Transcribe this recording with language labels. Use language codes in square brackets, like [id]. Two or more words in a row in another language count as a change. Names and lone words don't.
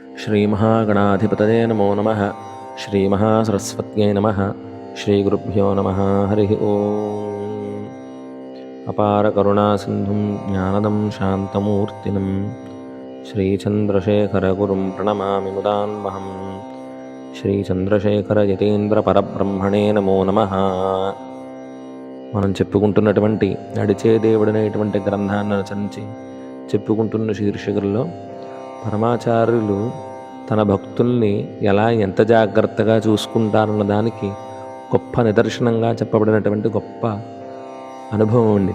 [sa] श्रीमहागणाधिपतये नमो नमः। श्रीमहासरस्वत्यै नमः। श्रीगुरुभ्यो नमः। हरिः ओम्। अपारकरुणासिन्धुं ज्ञानदं शान्तमूर्तिनं श्रीचन्द्रशेखरगुरुं प्रणमामि मुदान्वहम्। శ్రీచంద్రశేఖరయతీంద్రపరబ్రహ్మణే నమో నమః. [te] మనం చెప్పుకుంటున్నటువంటి నడిచే దేవుడనేటువంటి గ్రంథాన్ని రచించి చెప్పుకుంటున్న శీర్షికల్లో పరమాచార్యులు తన భక్తుల్ని ఎంత జాగ్రత్తగా చూసుకుంటారన్న దానికి గొప్ప నిదర్శనంగా చెప్పబడినటువంటి గొప్ప అనుభవం ఉండేది.